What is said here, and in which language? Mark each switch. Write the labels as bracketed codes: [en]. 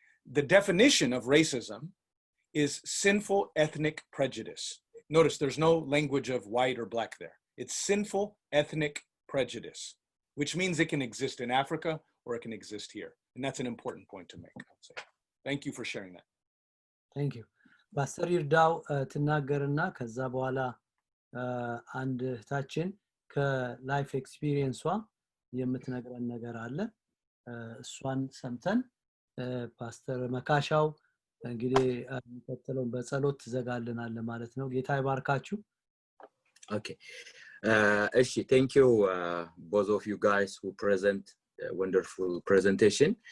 [en] The definition of racism is sinful ethnic prejudice. Notice there's no language of white or black there. It's sinful ethnic prejudice, which means it can exist in Africa or it can exist here. And that's an important point to make, I would say. Thank you for sharing that. Thank you. [am] Pastor Yirdaw ትናገርና ከዛ በኋላ አንድ እህታችን ከላይፍ ኤክስፒሪየንሷ የምትነግረን ነገር አለ። እሷን ሰምተን ፓስተር መካሻው እንግዲህ የሚቀጥለውን በጸሎት ትዘጋልናል ማለት ነው። ጌታ ይባርካችሁ። [en] Okay. Thank you both of you guys who present a wonderful presentation.